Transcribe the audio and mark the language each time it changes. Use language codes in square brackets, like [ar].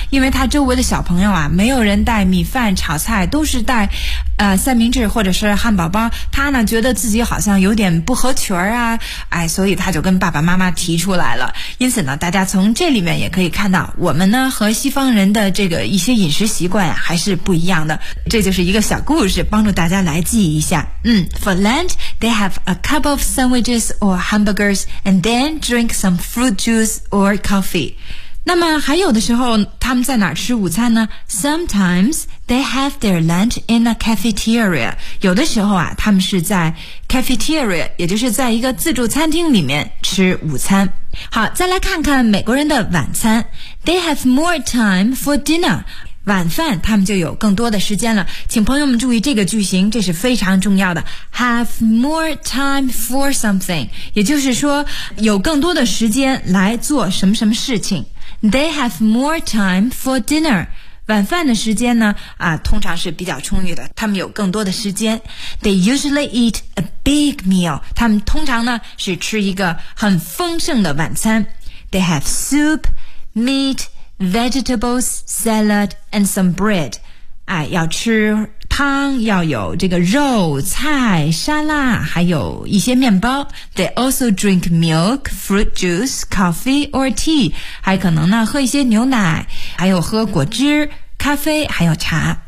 [zh] 因为他周围的小朋友啊，没有人带米饭炒菜，都是带三明治或者是汉堡包，他呢觉得自己好像有点不合群啊，哎，所以他就跟爸爸妈妈提出来了。因此呢，大家从这里面也可以看到，我们呢和西方人的这个一些饮食习惯还是不一样的。这就是一个小故事，帮助大家来记一下。 [en] For lunch, they have a couple of sandwiches or hamburgers and then drink some fruit juice or coffee. [zh] 那么还有的时候，他们在哪儿吃午餐呢？ [en] Sometimes,They have their lunch in a cafeteria. [zh] 有的时候啊，他们是在 cafeteria， 也就是在一个自助餐厅里面吃午餐。好，再来看看美国人的晚餐。 [en] They have more time for dinner. [zh] 晚饭他们就有更多的时间了。请朋友们注意这个句型，这是非常重要的。 [en] Have more time for something， [zh] 也就是说有更多的时间来做什么什么事情。 [en] They have more time for dinner. [zh] 晚饭的时间呢通常是比较充裕的，他们有更多的时间。 [en] They usually eat a big meal， [zh] 他们通常呢是吃一个很丰盛的晚餐。 [en] They have soup, meat, vegetables, salad, and some bread. [zh] 要吃汤，要有这个肉菜沙拉，还有一些面包。 [en] They also drink milk, fruit juice, coffee or tea， [zh] 还可能呢喝一些牛奶，还有喝果汁咖啡，还有茶。